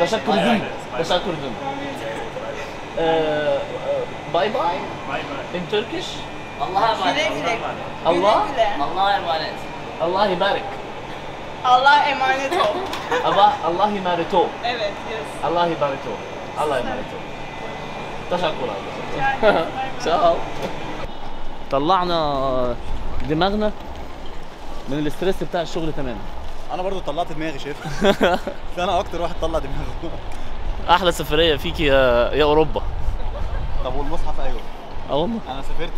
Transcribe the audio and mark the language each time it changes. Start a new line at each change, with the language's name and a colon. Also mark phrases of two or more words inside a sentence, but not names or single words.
Turkish: Teşekkür ederim. Teşekkür ederim.
English: Bye bye. In Turkish.
Turkish: Güle güle. Allah. Güle güle.
Arabic: Allah يبارك.
Turkish: Allah'a emanet ol.
Arabic: Allah يبارك.
Turkish: Evet, yes.
Arabic: الله يبارك. الله يبارك. تشكرا.
Turkish: Rica ederim.
English: Bay bay.
Turkish: Ciao.
Arabic: طلعنا دماغنا من الاسترس بتاع الشغل تماما. انا برضو طلعت دماغي شايف. انا اكتر واحد طلع دماغه. احلى سفريه فيك يا اوروبا. طب والمصحف ايوه. اه والله انا سافرت